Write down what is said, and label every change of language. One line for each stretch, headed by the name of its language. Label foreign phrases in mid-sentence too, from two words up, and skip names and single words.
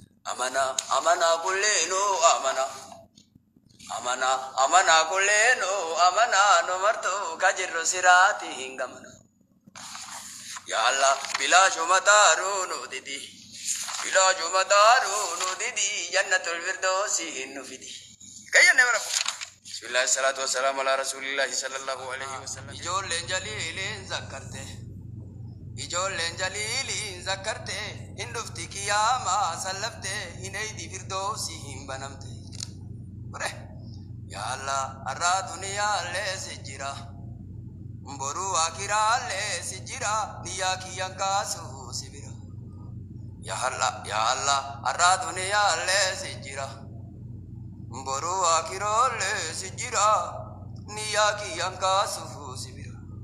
Oromo: Amana, amana kulleenu amana. Amana, amana kulleenu amana, nu martu ka jirru siraati hin gamana.
Arabic: يا الله,
Oromo: bilaashuma taaruu nu didi. Bilaashuma taaruu nu didi,
Arabic: جنة الفردوس
Oromo: hin nu fidi. Kayyanne bara ko.
Arabic: بسم الله، الصلاة والسلام على رسول الله صلى الله عليه وسلم.
Oromo: Ijoolleen jaliiliin zakkarte. Ijoolleen jaliiliin zakkarte. Hin dhufti qiyaamaa sallafte. Hin eeydi firdoosi hin banamte.
Arabic: Bare. يا الله,
Oromo: arraa duniyaallee si jira. Boru akiraallee si jira. Niyyaa kiyyan kaasu si bira.
Arabic: يا الله، يا الله,
Oromo: arraa duniyaallee si jira. Boru akiraallee si jira. Niyyaa kiyyan kaasu si bira.